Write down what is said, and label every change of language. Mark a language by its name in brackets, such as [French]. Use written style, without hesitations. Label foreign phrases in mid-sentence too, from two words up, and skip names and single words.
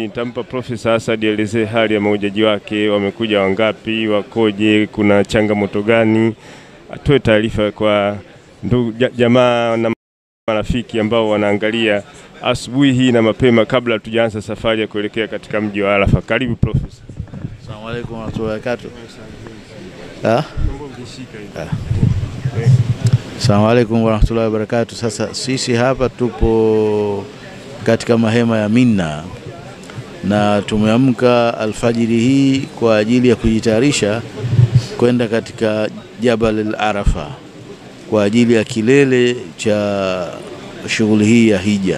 [Swahili] Nitampa Profesa Asadi elezee hali ya mahujaji wake, wamekuja wangapi, wakoje, kuna changamoto gani, atoe taarifa kwa ndugu jamaa na marafiki ambao wanaangalia asubuhi hii na mapema kabla tujaanza safari ya kuelekea katika mji wa Arafa. Karibu Profesa. [Arabic] السلام عليكم ورحمة الله وبركاته. السلام عليكم ورحمة الله وبركاته. Assalamu alaykum wa rahmatullahi wa barakatuh. [Swahili] Sasa sisi hapa tupo katika mahema ya Mina na tumeamka alfajiri hii kwa ajili ya kujitayarisha kwenda katika Jabal al-Arafa kwa ajili ya kilele cha shughuli hii ya hija.